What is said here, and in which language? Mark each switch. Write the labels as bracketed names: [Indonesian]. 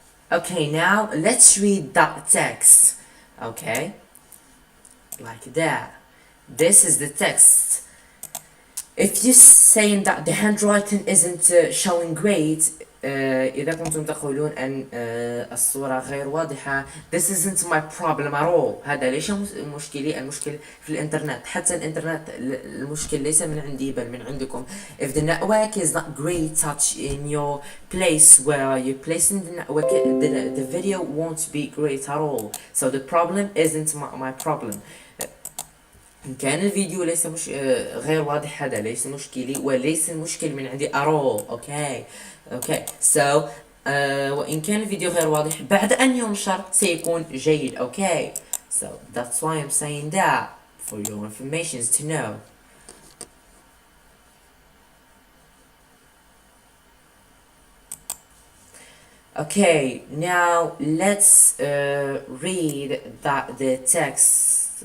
[English] Okay, now let's read that text. Okay? Like that. This is the text. if you saying that the handwriting isn't showing great, [Arabic] إذا كنتم تقولون أن الصورة غير واضحة, [English] this isn't my problem at all. [Arabic] هذا ليس مشكلي, المشكل في الإنترنت. حتى الإنترنت المشكل ليس من عندي بل من عندكم. [English] If the network is not great touch in your place where you placing the network, the video won't be great at all. So the problem isn't my problem. [Arabic] إن كان الفيديو ليس غير واضح, هذا ليس مشكلي وليس المشكل من عندي [English] at all. Okay, so [Arabic] وإن كان الفيديو غير واضح بعد أن ينشر سيكون جيد. [English] Okay, so that's why I'm saying that for your information to know. Okay, now let's read the text.